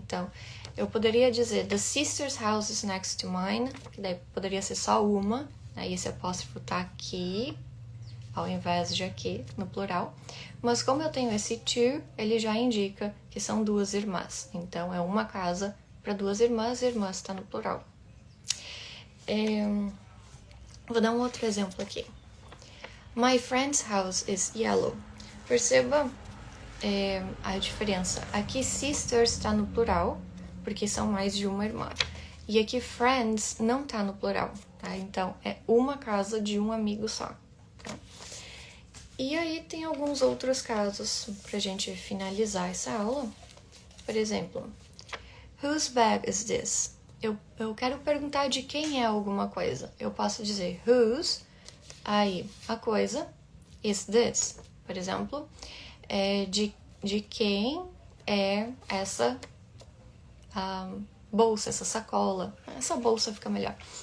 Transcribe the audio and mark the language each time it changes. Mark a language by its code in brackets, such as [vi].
[pt] Então, eu poderia dizer [en] the sister's house is next to mine, [pt] que daí poderia ser só uma, né? E esse apóstrofo tá aqui, ao invés de aqui, no plural. Mas como eu tenho esse to, ele já indica que são duas irmãs. Então, é uma casa para duas irmãs, e irmãs está no plural. Vou dar um outro exemplo aqui. [en] My friend's house is yellow. [pt] Perceba a diferença. Aqui sisters está no plural, porque são mais de uma irmã. E aqui friends não está no plural, tá? Então, é uma casa de um amigo só. Tá? E aí tem alguns outros casos pra gente finalizar essa aula. Por exemplo, [en] whose bag is this? [pt] Eu quero perguntar de quem é alguma coisa. Eu posso dizer whose, aí a coisa, [en] is this. [pt] Por exemplo, de quem é essa bolsa, essa sacola. Essa bolsa fica melhor.